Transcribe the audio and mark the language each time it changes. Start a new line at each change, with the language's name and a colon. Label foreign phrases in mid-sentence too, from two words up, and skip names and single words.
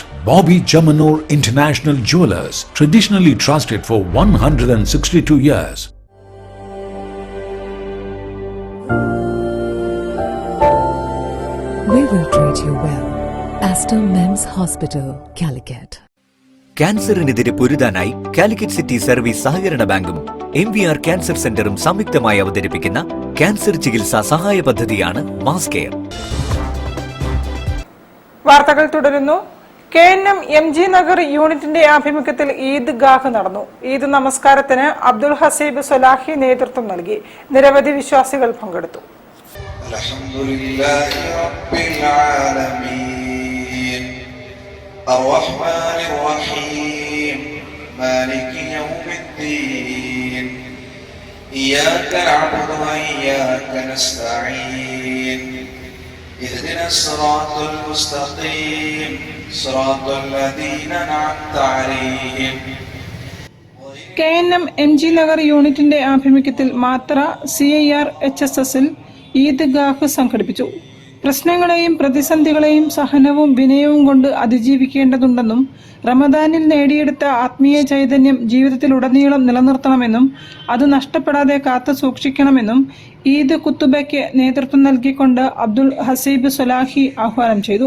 English: Bobby Chamanur International Jewelers, traditionally trusted for 162 years. We will treat you well. Astor Men's Hospital, Calicut.
Malayalam: ക്യാൻസറിനെതിരെ പൊരുതാനായി കാലിക്കറ്റ് സിറ്റി സർവീസ് സഹകരണ ബാങ്കും MVR ക്യാൻസർ സെന്ററും സംയുക്തമായി അവതരിപ്പിക്കുന്ന ക്യാൻസർ ചികിത്സാ സഹായ പദ്ധതിയാണ് മാസ് കെയർ. വാർത്തകൾ തുടരുന്നു. KNM MG നഗർ യൂണിറ്റിന്റെ ആഭിമുഖ്യത്തിൽ ഈദ് ഗാഹ് നടന്നു. ഈദ് നമസ്കാരത്തിന് അബ്ദുൽ ഹസീബ് സ്വലാഹി നേതൃത്വം നൽകി. നിരവധി വിശ്വാസികൾ പങ്കെടുത്തു.
Arabic: الرحمن الرحيم مالك يوم الدين إياك نعبد وإياك نستعين اهدنا الصراط المستقيم صراط الذين أنعمت عليهم.
Malayalam: KNM MG നഗർ യൂണിറ്റിന്റെ ആഭിമുഖ്യത്തിൽ മാത്ര CIR HSSൽ ഈദ് ഗാഹ് സംഘടിപ്പിച്ചു. പ്രശ്നങ്ങളെയും പ്രതിസന്ധികളെയും സഹനവും വിനയവും കൊണ്ട് അതിജീവിക്കേണ്ടതുണ്ടെന്നും റമദാനിൽ നേടിയെടുത്ത ആത്മീയ ചൈതന്യം ജീവിതത്തിലുടനീളം നിലനിർത്തണമെന്നും അത് നഷ്ടപ്പെടാതെ കാത്തു സൂക്ഷിക്കണമെന്നും ഈദ് കുത്തുബയ്ക്ക് നേതൃത്വം നൽകിക്കൊണ്ട് അബ്ദുൽ ഹസീബ് സ്വലാഹി ആഹ്വാനം ചെയ്തു.